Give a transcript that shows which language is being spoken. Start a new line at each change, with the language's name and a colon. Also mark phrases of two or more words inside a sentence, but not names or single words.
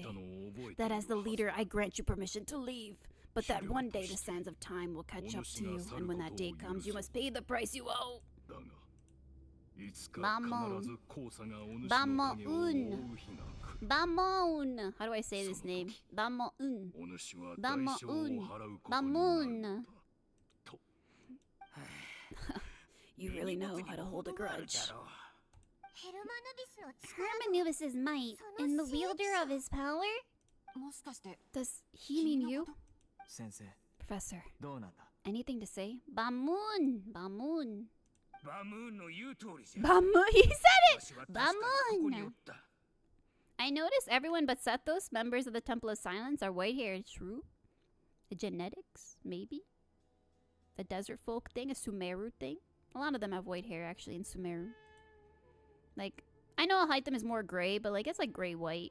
English: That as the leader, I grant you permission to leave. But that one day the sands of time will catch up to you, and when that day comes, you must pay the price you owe. Bamon. Bamon. Bamon. How do I say this name? Bamon. Bamon. Bamon. You really know how to hold a grudge. Hermanubis' might and the wielder of his power? Does he mean you? Sensei, Professor,
Japanese: どうなんだ?
English: anything to say? Bamun. Bamun. Bamun. He said it! Bamun. I noticed everyone but Sethos, members of the Temple of Silence, are white hair. True? The genetics? Maybe? The desert folk thing? A Sumeru thing? A lot of them have white hair, actually, in Sumeru. Like, I know Hytham is more gray, but, like, it's like gray-white.